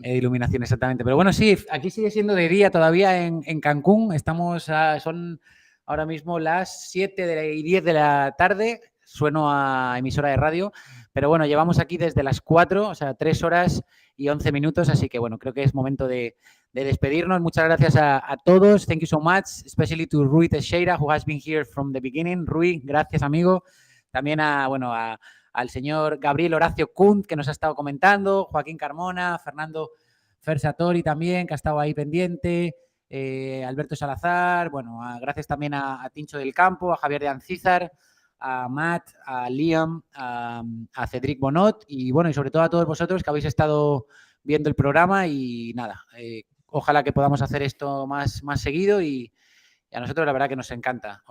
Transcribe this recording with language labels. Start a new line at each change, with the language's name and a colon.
Spanish: Iluminación, exactamente. Pero bueno, sí, aquí sigue siendo de día todavía en Cancún. Son ahora mismo las 7:10 de la tarde. Sueno a emisora de radio. Pero bueno, llevamos aquí desde las 4, o sea, 3 horas y 11 minutos. Así que bueno, creo que es momento de despedirnos. Muchas gracias a todos.
English: Thank you so much, especially to Rui Teixeira, who has been here from the beginning.
Spanish: Rui, gracias, amigo. También al señor Gabriel Horacio Kunt, que nos ha estado comentando, Joaquín Carmona, Fernando Fersatori también, que ha estado ahí pendiente, Alberto Salazar, bueno, gracias también a Tincho del Campo, a Javier de Ancízar, a Matt, a Liam, a Cedric Bonot y bueno, y sobre todo a todos vosotros que habéis estado viendo el programa y nada, ojalá que podamos hacer esto más seguido y a nosotros la verdad que nos encanta.